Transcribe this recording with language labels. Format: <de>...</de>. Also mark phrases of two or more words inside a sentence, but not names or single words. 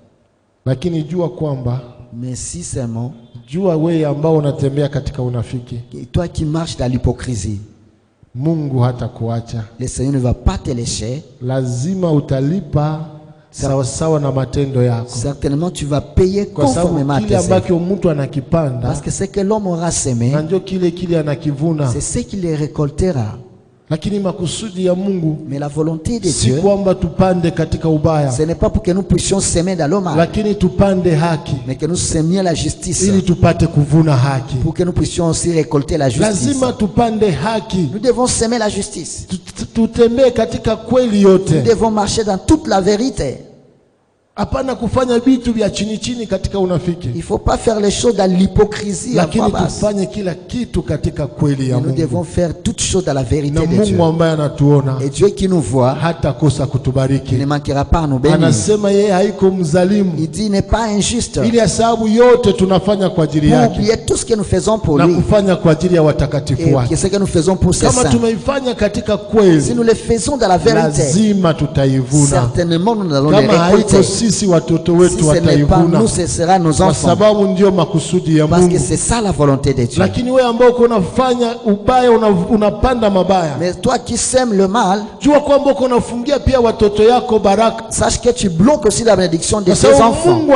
<fr>Mais si seulement toi qui marches dans l'hypocrisie, le Seigneur ne va pas te laisser. Certainement tu vas payer conformément à tes œuvres. Parce que ce que l'homme aura semé, c'est ce qu'il récoltera.</fr> <sw>Lakini makusudi ya Mungu,</sw> <fr>mais la volonté de</fr> <sw>si</sw> <fr>Dieu,</fr> <sw>kwamba tupande katika ubaya,</sw> <fr>ce n'est pas pour que nous puissions semer dans le mal,</fr> <sw>lakini tupande haki,</sw> <fr>mais que nous semions la justice,</fr> <sw>ili tupate kuvuna haki.</sw> <fr>pour que nous puissions aussi récolter la justice.</fr> <sw>Lazima tupande haki.</sw> <fr>Nous devons semer la justice.</fr> <sw>Tutembee katika kweli yote.</sw> <fr>Nous devons marcher dans toute la vérité.</fr> <sw>Hapana kufanya vitu vya chini chini katika unafiki.</sw> <fr>Il faut pas faire les choses dans l'hypocrisie.</fr> <sw>Lakini tufanye kila kitu katika kweli ya Mungu.</sw> <fr>Nous devons faire toutes choses dans la vérité de Dieu.</fr> <sw>Na Mungu ambaye anatuona,</sw> <fr>et Dieu qui nous voit,</fr> <sw>hata kosa kutubariki.</sw> <fr>Il ne manquera pas à nous bénir.</fr> <sw>Anasema yeye haiko mzalimu.</sw> <fr>Il dit il n'est pas injuste.</fr> <sw>Ili sababu yote tunafanya kwa ajili yake.</sw> <fr>Pour oublier tout ce que nous faisons pour lui.</fr> <sw>Na kufanya kwa ajili ya watakatifu wake.</sw> <fr>Et ce que nous faisons pour ses saints.</fr> <sw>Kama tumeifanya katika kweli,</sw> <fr>si nous le faisons dans la vérité,</fr> <sw>lazima tutaivuna.</sw> <fr>Certainement nous allons les récolter.</fr> <sw>Kama haiko sisi watoto</sw> <fr>si ce n'est pas nous, ce sera nos enfants. Parce que c'est ça la volonté de Dieu. Mais toi qui sèmes le mal, sache que tu bloques aussi la bénédiction de tes enfants.</fr>